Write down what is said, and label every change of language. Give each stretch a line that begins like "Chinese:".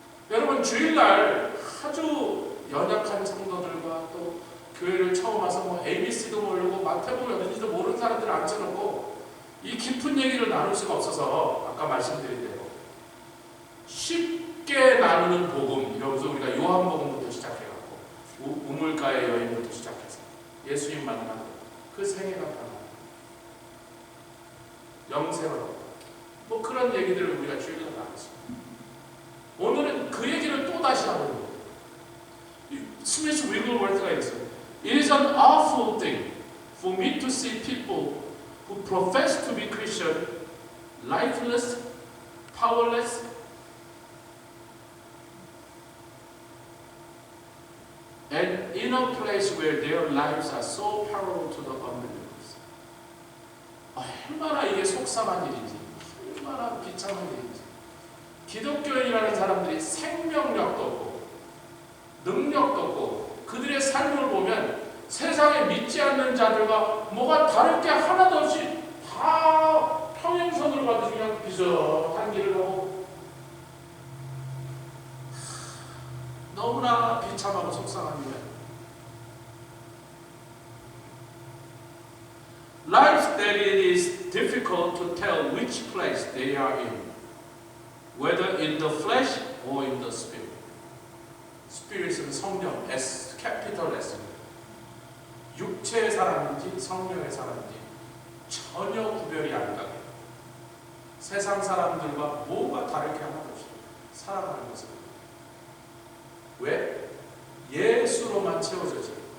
Korean: 여러분 주일날 아주 연약한 성도들과 또 교회를 처음 와서 뭐 ABC도 모르고 마태복음 어딘지도 모르는 사람들을 앉혀놓고 이 깊은 얘기를 나눌 수가 없어서 아까 말씀드린 대로 쉽게 나누는 복음, 이러면서 우리가 요한복음부터 시작해갖고 우물가의 여인부터 시작해서 예수님 만나고 그 생애가 변하고 영생을 얻고 뭐 그런 얘기들을 우리가 주일날 나눴습니다. 오늘은 그 얘기를 또 다시 하는 거예요. 스미스 위글워스가 이랬어요.
English: It is an awful thing for me to see people who profess to be Christian lifeless, powerless, and in a place where their lives are so parallel to the unbelievers.
Korean: 얼마나 이게 속상한 일인지, 얼마나 비참한 일인지. 기독교인이라는 사람들이 생명력도 없고 능력도 없고 그들의 삶을 보면 세상에 믿지 않는 자들과 뭐가 다를 게 하나도 없이 다 평행선으로 가듯이 그냥 비슷한 길을 가고 너무나 비참하고 속상한 일이에요.
English: Life that it is difficult to tell which place they are in, whether in the flesh or in the spirit.
Korean: Spirit은 성령, S, capital S입니다. 육체의 사람인지 성령의 사람인지 전혀 구별이 안 가게 세상 사람들과 뭐가 다를 게 하나도 없이 살아가는 것입니다. 왜? 예수로만 채워져지.